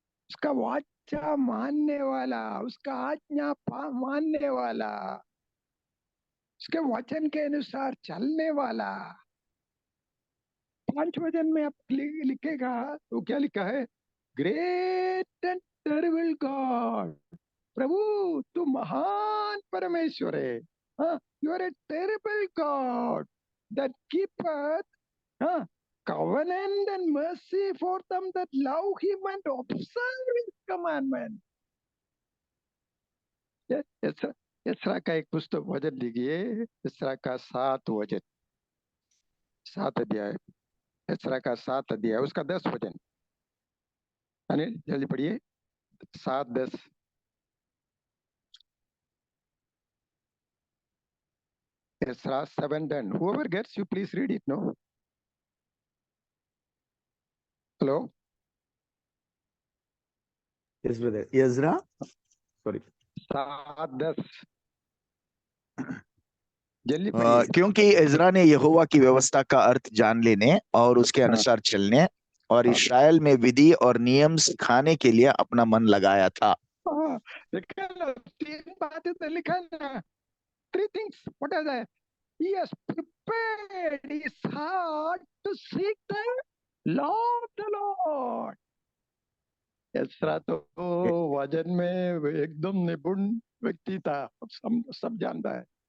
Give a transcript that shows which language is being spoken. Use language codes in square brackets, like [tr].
[hi] उसका वाचा मानने वाला, उसका आज्ञा मानने वाला, उसके वचन के अनुसार चलने वाला। 5 वचन में आप लिखेगा तो क्या लिखा है? [en] great and terrible God, [hi] प्रभु तू महान परमेश्वर है। [en] You are a terrible God that keepeth covenant and mercy for them that love him and observe his commandment. [hi] इसरा का एक पुस्तक वचन लिखिए, इसरा का 7 वचन, 7 अध्याय, इसरा का 7 अध्याय, उसका 10 वचन। अनिल जल्दी पढ़िए, 7-10। [en] Ezra 7:10. Whoever gets, you please read it. No. Hello. Yes, brother. Ezra. Sorry. 7:10. [hi] जल्दी पढ़िए। क्योंकि इज़रा ने यहोवा की व्यवस्था का अर्थ जान लेने और उसके अनुसार चलने और इस्राएल में विधि और नियम सिखाने के लिए अपना मन लगाया था। देखा, 3 बातें तो लिखा ना, [en] 3 things. What are they? He has prepared his heart to seek the Lord, the Lord. [hi] एस्रा तो वचन में एकदम निपुण व्यक्ति था, सब जानता है।